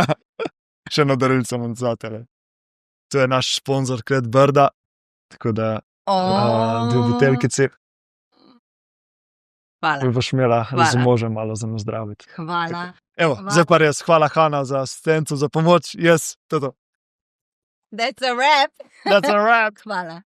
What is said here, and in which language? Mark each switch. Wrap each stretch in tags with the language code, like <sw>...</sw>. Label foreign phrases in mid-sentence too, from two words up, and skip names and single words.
<sl>Še eno darilco imam za tebe. To je naš sponzor Klet Brda, tako da dve buteljkici. Hvala. Boš imela z možem malo za nazdraviti. Hvala. Evo, zdaj pa res, hvala Hana za asistenco, za pomoč. Yes, to.</sl> <en>That's a wrap. That's a wrap.</en> <sl>Hvala.</sl>